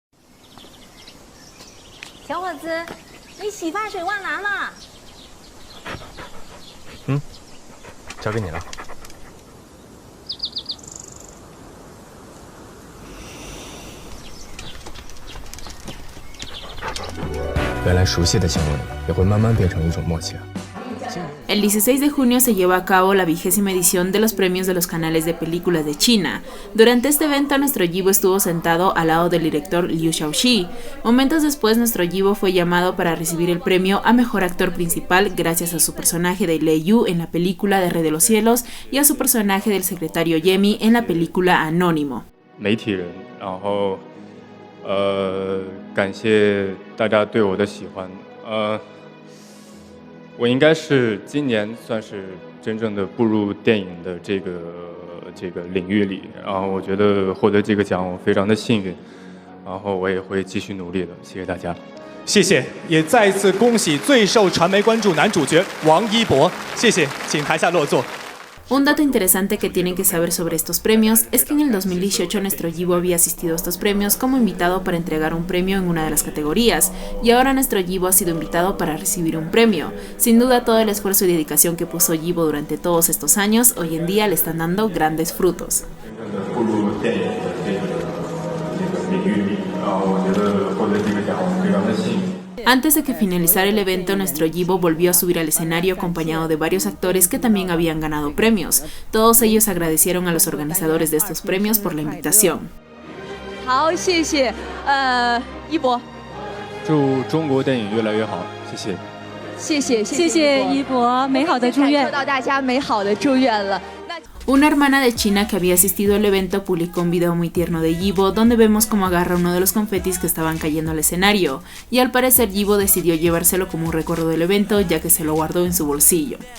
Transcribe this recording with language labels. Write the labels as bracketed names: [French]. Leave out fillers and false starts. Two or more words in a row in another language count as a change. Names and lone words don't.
[Chinese] 小伙子，你洗发水忘拿了。交给你了。原来熟悉的香味也会慢慢变成一种默契啊。 [Spanish] El 16 de junio se llevó a cabo la 20ª edición de los premios de los canales de películas de China. Durante este evento, nuestro Yibo estuvo sentado al lado del director Liu Shaoxi. Momentos después, nuestro Yibo fue llamado para recibir el premio a Mejor Actor Principal gracias a su personaje de Lei Yu en la película de Rey de los Cielos y a su personaje del secretario Yemi en la película Anónimo. [Chinese] 媒体人，然后感谢大家对我的喜欢。我应该是今年算是真正的步入电影的这个领域里，然后我觉得获得这个奖我非常的幸运，然后我也会继续努力的。谢谢大家。谢谢，也再一次恭喜最受传媒关注男主角王一博，谢谢，请台下落座。 [Spanish] Un dato interesante que tienen que saber sobre estos premios es que en el 2018 nuestro Yibo había asistido a estos premios como invitado para entregar un premio en una de las categorías, y ahora nuestro Yibo ha sido invitado para recibir un premio. Sin duda todo el esfuerzo y dedicación que puso Yibo durante todos estos años, hoy en día le están dando grandes frutos. Antes de que finalizara el evento, nuestro Yibo volvió a subir al escenario acompañado de varios actores que también habían ganado premios. Todos ellos agradecieron a los organizadores de estos premios por la invitación. [Chinese] 好，谢谢，一博，祝中国电影越来越好，谢谢。谢谢一博，美好的祝愿，收到大家美好的祝愿了。 [Spanish] Una hermana de China que había asistido al evento publicó un video muy tierno de Yibo donde vemos cómo agarra uno de los confetis que estaban cayendo al escenario, y al parecer Yibo decidió llevárselo como un recuerdo del evento ya que se lo guardó en su bolsillo.